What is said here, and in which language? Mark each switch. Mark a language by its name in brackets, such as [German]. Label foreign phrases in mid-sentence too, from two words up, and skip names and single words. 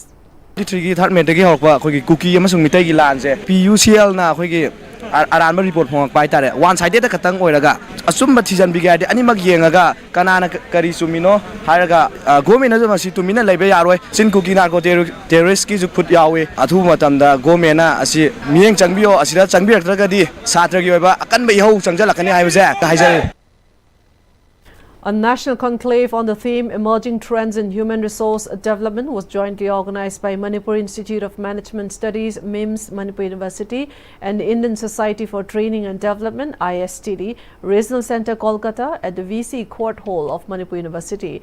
[English] Third meeting [Manipuri] Kuki PUCL na aranba report phong pai tare [English] one sided [Manipuri] da katang oiraga asumba thijan bigade ani mag yengaga kanana kari sumino haraga government na masi tumina leibe yaroi sin Kuki [English] narco terrorist [Manipuri] ki ju phut yawe athu matam da government na asi miyeng changbio asida changbirak tragadi satra gi oiba akan ba ihau changjala kani haibase haijal. [English] A national conclave on the theme Emerging Trends in Human Resource Development was jointly organized by Manipur Institute of Management Studies, MIMS, Manipur University, and the Indian Society for Training and Development, ISTD, Regional Center, Kolkata, at the VC Court Hall of Manipur University.